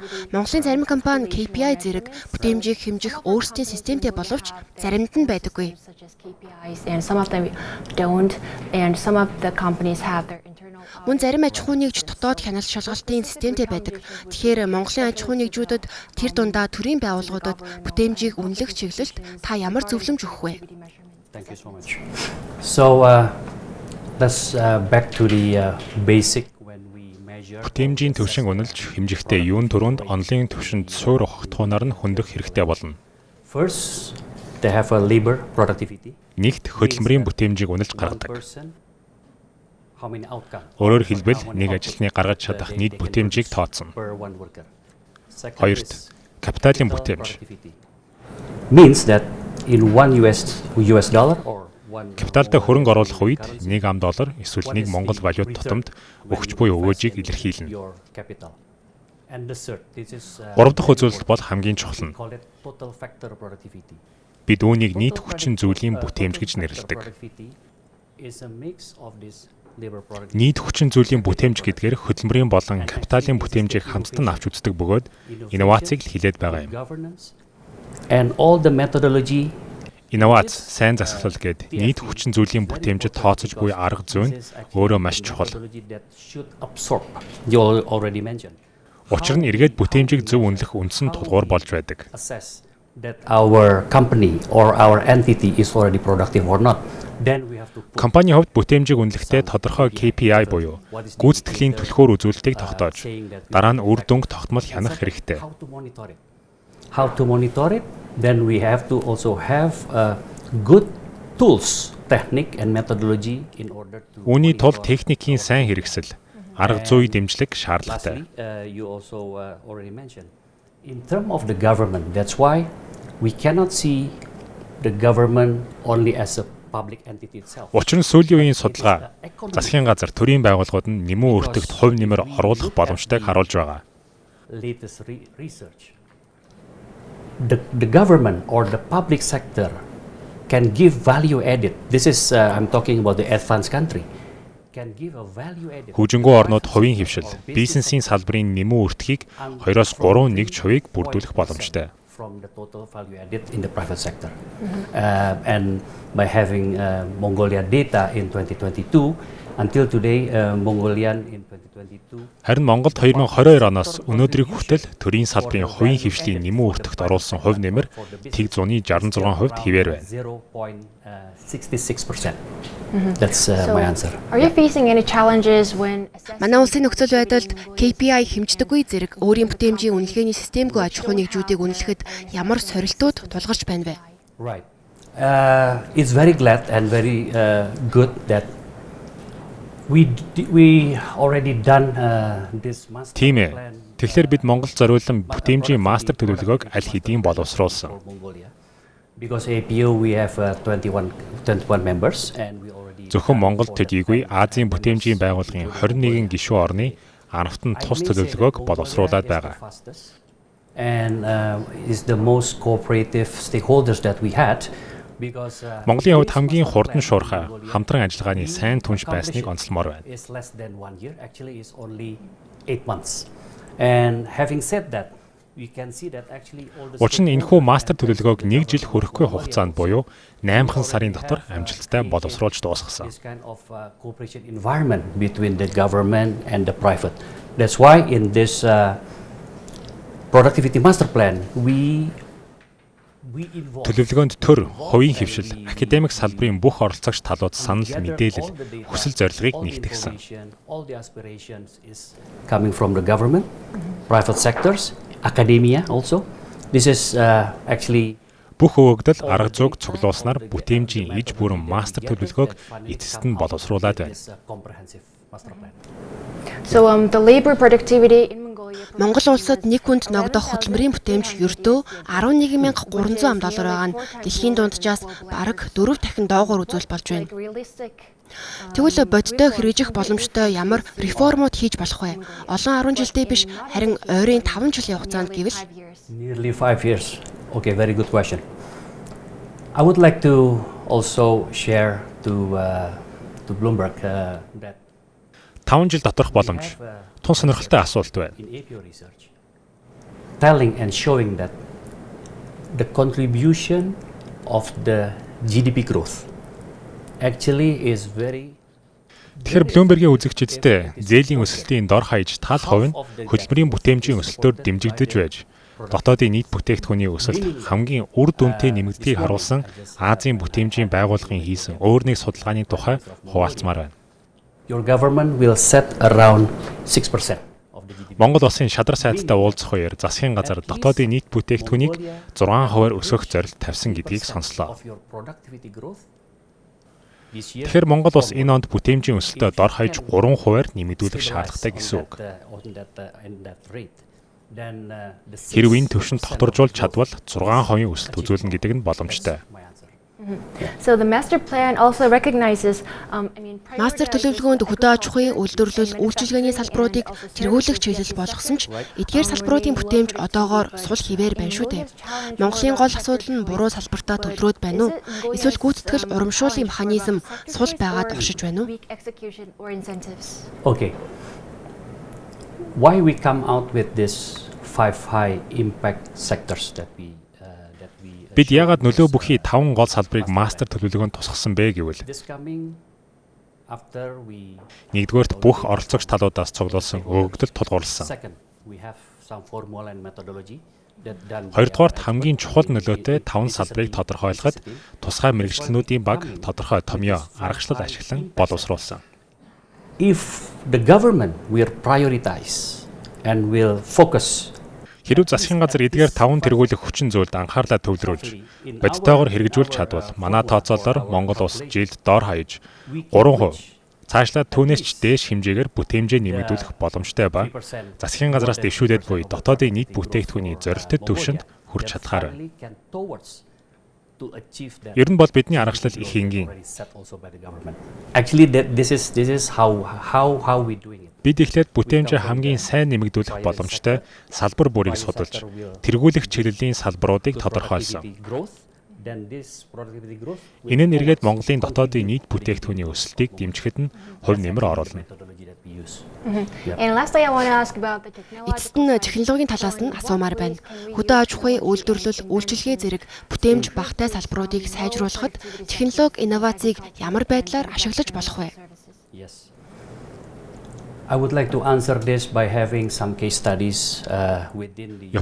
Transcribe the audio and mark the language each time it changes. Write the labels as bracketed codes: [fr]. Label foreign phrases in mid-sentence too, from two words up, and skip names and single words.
[mn] Монголын зарим компани KPI зэрэг бүтээмжийг хэмжих өөрсдийн системтэй боловч заримд нь байдаггүй. Мөн зарим аж ахуй нэгж дотоод хяналт шалгалтын системтэй байдаг. Тэгэхээр Монголын аж ахуй нэгжүүдэд тэр дундаа төрийн байгууллагуудад бүтээмжийг үнэлэх чиглэлд та ямар зөвлөмж өгөх вэ? [en] Thank you so much. So let's back to the basic when we measure. [mn] Бүтээмжийн түвшин үнэлж хэмжихдээ юун төрөнд онлын түвшинд суур ухагтхуунаар нь хөндөх хэрэгтэй болно. [en] First, they have a labor productivity. [mn] Нэгт хөдөлмөрийн бүтээмжийг үнэлж гаргадаг. Өөрөөр хэлбэл нэг ажилтны гаргаж чадах нийт бүтээмжийг тооцно. Хоёрт, капиталын бүтээмж. [en] Means that in $1 or [mn] капиталдаа хөрөнгө оруулах үед $1 эсвэл 1 Монгол валют тутамд өгч буй өгөөжийг илэрхийлнэ. Гурав дахь үзүүлэлт бол хамгийн чухал нь. Бид үүнийг нийт хүчин зүйлийн бүтээмж гэж нэрлэдэг. Нийт хүчин зүйлийн бүтээмж гэдгээр хөдөлмөрийн болон капиталын бүтээмжийг хамтдан авч үздэг бөгөөд инновацийг л хилээд байгаа юм. [en] And all the methodology [mn] инновац, сайн засаглал гээд нийт хүчин зүйлийн бүтээмжид тооцож буй арга зүйн өөрөө маш чухал. Учир нь эргээд бүтээмжийг зөв үнэлэх үндсэн тулгуур болж байдаг. [en] Our company or our entity is already productive or not. Then we have to [mn] компани хувьд бүтээмжийг үнэлэхдээ тодорхой KPI буюу гүйцэтгэлийн түлхүүр үзүүлэлтийг тогтоож, дараа нь үр дүнг тогтмол хянах хэрэгтэй. [en] How to monitor it? Then we have to also have good tools, technique and methodology in order to. [mn] Үүний тулд техникийн сайн хэрэгсэл, арга зүй дэмжлэг шаардлагатай. [en] You also already mentioned in terms of the government. That's why we cannot see the government only as a public entity itself. [mn] Учир нь сүүлийн үеийн судалгаа засгийн газар төрийн байгууллагууд нь нэмэн өртөгт хувь нэмэр оруулах боломжтойг харуулж байгаа. [en] Latest research. The government or the public sector can give value added. This is I'm talking about the advanced country. Can give a value added. [mn] Хүчингү орнууд хувийн хөвшил, бизнесийн салбарын нэмэн өртгийг 2-3 нэгж хувийг бүрдүүлэх боломжтой. [en] From the total value added in the private sector. And by having Mongolia data in 2022, until today, Mongolian in 2022. [mn] Харин Монголд 2022 оноос өнөөдрийг хүртэл төрийн салбарын хувийн хвшлийн нэмэн өртөгт оруулсан хувь нэмэр тэг 166% хэвээр байна. 0.66%. [en] That's my answer. Are you facing any challenges when [mn] Манай улсын нөхцөл байдалд KPI хэмждэггүй зэрэг өөрийн бүтээмжийн үнэлгээний системгүй аж ахуй нэгжүүдийг үнэлэхэд ямар сорилтууд тулгарч байна вэ? [en] Right. It's very glad and very good that we already done this master [mn] Тийм ээ. [en] plan. [mn] Тэгэхээр бид Монгол зориулсан бүтээмжийн мастер төлөвлөгөөг аль хэдийн боловсруулсан. [en] Because APO we have 21 members and we already [mn] Зөвхөн Монголд төдийгүй Азийн бүтээмжийн байгууллагын 21 гишүүн орны анхтан тус төлөвлөгөөг боловсруулад байгаа. [en] And is the most cooperative stakeholders that we had because [mn] Монголын хувьд хамгийн хурдан шуурхай хамтран ажиллагааны сайн түнш байсныг онцлмоор байна. [en] It's less than 1 year, actually is only 8 months. And having said that, we can see that actually all the [mn] Учир нь энэхүү мастер төлөвлөгөөг 1 жил хүрэхгүй хугацаанд буюу 8хан сарын дотор амжилттай боловсруулж дуусгасан. [en] this kind of cooperation environment between the government and the private. That's why in this productivity master plan we involve [mn] Төлөвлөгөөнд төр, хувийн хвшил, академик салбарын бүх оролцогч талууд санал мэдээлэл, хүсэл зорилгыг нэгтгэсэн. [en] all the aspirations is coming from the government, private sectors, academia also. This is actually [mn] Бүх өгөгдөл арга зүйг цуглуулснаар бүтээмжийн иж бүрэн мастер төлөвлөгөөг эцэст нь боловсруулад байна. [en] this comprehensive master plan. So the labor productivity in Mongolia [mn] Монгол улсад нэг хүнд ногдох хөдөлмөрийн бүтээмж ердөө $11,300 байгаа нь дэлхийн дунджаас бараг 4 дахин доогуур үзүүл болж байна. [en] realistic [mn] Тэгвэл бодиттой хэрэгжих боломжтой ямар реформууд хийж болох вэ? Олон 10 жилдээ биш харин ойрын 5 жилийн хугацаанд гэвэл [en] Nearly 5 years. Okay, very good question. I would like to also share to Bloomberg that [mn] 5 жил доторх боломж тун сонирхолтой асуулт байна. [en] In APO research, telling and showing that the contribution of the GDP growth actually is very [mn] Тэгэхээр Bloomberg-ийн үзэгчдэд зээлийн өсөлтийн дор хаяж тал хувь нь хөдөлмөрийн бүтээмжийн өсөлтөөр дэмжигдэж байж, дотоодын нийт бүтээгдэхүүний өсөлт хамгийн үр дүнтэй нэмэгддгийг харуулсан Азийн бүтээмжийн байгууллагын хийсэн өөр нэг судалгааны тухай хуваалцмаар байна. [en] your government will set around 6% of the GDP. [mn] Монгол Улсын шадар сайттай уулзах үеэр засгийн газар дотоодын нийт бүтээгдэхүүнийг 6% өсгөх зорилт тавьсан гэдгийг сонслоо. [en] Of your productivity growth this year. [mn] Тэгэхээр Монгол Улс энэ онд бүтээмжийн өсөлтөд дор хаяж 3% нэмэгдүүлэх шаардлагатай гэсэн үг. Хэрв энэ түвшинд тогтворжуулж чадвал 6% өсөлт үзүүлнэ гэдэг нь боломжтой. [en] So the master plan also recognizes [mn] Мастер төлөвлөгөөнд хөдөө аж ахуйн үйлдвэрлэл үйлчилгээний салбаруудыг тэргүүлэх чиглэл болгосон ч эдгээр салбаруудын бүтээмж одоогоор сул хിവэр байна шүү дээ. Монголын гол асуудал нь буруу салбартаа төвлөрөөд байна уу? Эсвэл гүйцэтгэл урамшууллын механизм сул байгаад оршиж байна уу? [en] weak execution or incentives. Okay. Why we come out with this 5 high impact sectors that we [mn] Бид яагаад нөлөө бүхий 5 гол салбарыг мастер төлөвлөгөөнд тусгасан бэ гэвэл [en] this coming after we [mn] нэгдүгээрт бүх оролцогч талуудаас цуглуулсан өгөгдөл тулгуурласан. [en] second we have some formula and methodology that done. [mn] Хоёрдугаарт хамгийн чухал нөлөөтэй 5 салбарыг тодорхойлоход тусгай мэрэгчлэнүүдийн баг тодорхой томьёо аргачлал ашиглан боловсруулсан. [en] If the government will prioritize and will focus [mn] Хэрв засгийн газар эдгээр 5 тэргүүлэх хүчин зүйлд анхаарлаа төвлөрүүлж, бодитоогоор хэрэгжүүлж чадвал манай тооцоолоор Монгол улс жилд дор хаяж 3%, цаашлаад түүнээс ч дээш хэмжээгээр бүтээмжээ нэмэгдүүлэх боломжтой ба засгийн газраас дэвшүүлээд буй дотоодын нийт бүтээгдэхүүний зорилттой түвшинд хүрч чадхаар байна. Ер нь бол бидний аргачлал их энгийн. [en] Actually this is how we doing it. [mn] Бид эхлээд бүтээмжээ хамгийн сайн нэмэгдүүлэх боломжтой салбар бүрийг судалж, тэргүүлэх чиглэлийн салбаруудыг тодорхойлсон. Энэ нь эргээд Монголын дотоодын нийт бүтээгдэхүүний өсөлтийг дэмжихэд нь хувь нэмэр оруулна. [en] And lastly, I want to ask about the technology. [mn] Эцэст нь технологийн талаас нь асуумаар байна. Хөдөө аж ахуйн үйлдвэрлэл, үйлчилгээ зэрэг бүтээмж багтай салбаруудыг сайжруулахад технологи инновацийг ямар байдлаар ашиглаж болох вэ? [en] Yes. I would like to answer this by having some case studies within the